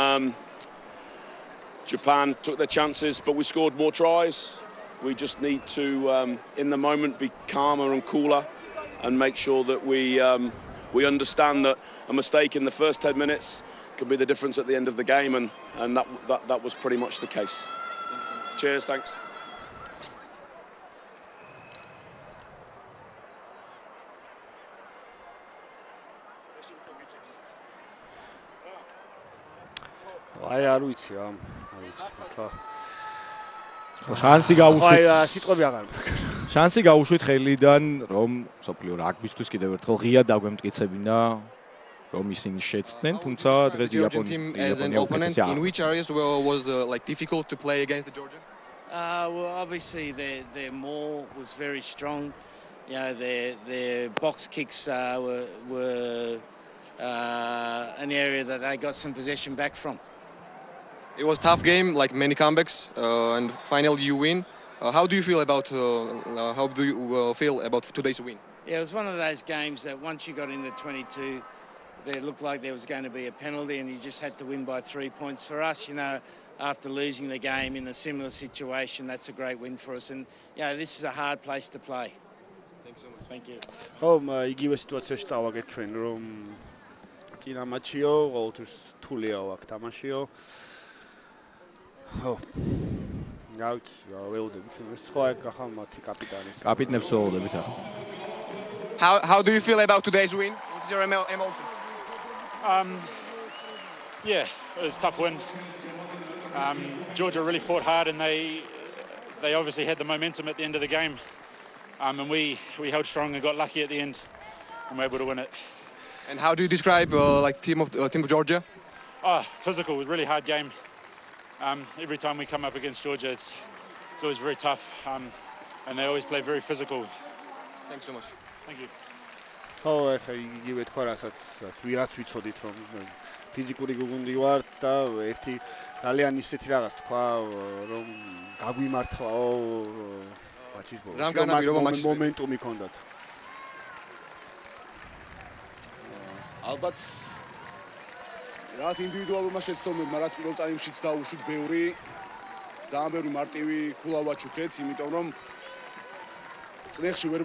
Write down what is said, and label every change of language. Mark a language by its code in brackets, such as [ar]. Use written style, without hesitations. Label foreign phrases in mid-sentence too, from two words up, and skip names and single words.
[en] Japan took their chances, but we scored more tries. We just need to, in the moment, be calmer and cooler and make sure that we understand that a mistake in the first 10 minutes can be the difference at the end of the game, and that was pretty much the case. Cheers, thanks. [ka] არ ვიცი რა. შანსი გაუშვით. სიტყვები აღარ მაქვს. შანსი გაუშვით ხელიდან, რომ სოფლიო რაგბისთვის კიდევ ერთხელ ღია დაგვემტკიცებინა, რომ ისინი შეცდნენ, თუმცა დღეს იაპონია [en] In which areas was difficult to play against the Georgia? Well, obviously their maul was very strong. You know, their box kicks were an area that they got some possession back from. It was a tough game, like many comebacks, and finally you win. How do you feel about today's win? Yeah, it was one of those games that once you got into 22, it looked like there was going to be a penalty, and you just had to win by 3 points. For us, you know, after losing the game in a similar situation, that's a great win for us. And this is a hard place to play. Thanks so much. Thank you. [ka] იგივე სიტუაციაში წავაგეთ ჩვენ, რომ წინა მატჩიო, ყოველთვის რთულია აქ თამაშიო. ველოდებით. სხვა ახლა მათი კაპიტანის. კაპიტნებს ველოდებით ახლა. [en] How do you feel about today's win? What is your emotions? Yeah, it was a tough win. Georgia really fought hard and they obviously had the momentum at the end of the game. And we held strong and got lucky at the end and were able to win it. And how do you describe team of Georgia? Physical, a really hard game. Every time we come up against Georgia, it's always very tough, and they always play very physical. Thanks so much. Thank you. [ka] ახლა იგივე თქვა, რასაც ვიღაც ვიცოდით, რომ ფიზიკური გუნდი ვართ და ერთი ძალიან ისეთი რაღაც თქვა, რომ გაგვიმართლაო მატჩის ბოლოს. მომენტუმი ჰქონდათ. ალბათ რაც ინდივიდუალურმა შეცდომებმა, რაც პირველ ტაიმშიც დაუშვით ბევრი, ძალიან ბევრი მარტივი ქულა ვაჩუქეთ, იმიტომ რომ წნეხში ვერ